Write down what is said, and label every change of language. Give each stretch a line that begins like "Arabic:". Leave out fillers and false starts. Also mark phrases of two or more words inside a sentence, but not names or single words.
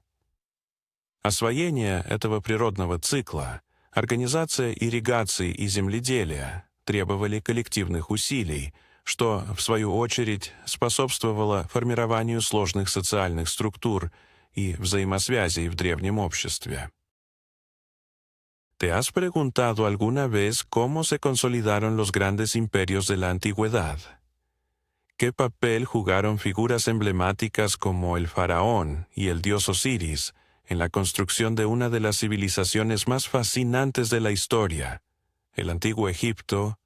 Russian: Освоение этого природного цикла, организация ирригации и земледелия требовали коллективных усилий, что, в свою очередь, способствовало формированию сложных социальных структур и взаимосвязей в древнем обществе.
Spanish: ¿Te has preguntado alguna vez cómo se consolidaron los grandes imperios de la antigüedad? ¿Qué papel jugaron figuras emblemáticas como el faraón y el dios Osiris en la construcción de una de las civilizaciones más fascinantes de la historia, el antiguo Egipto?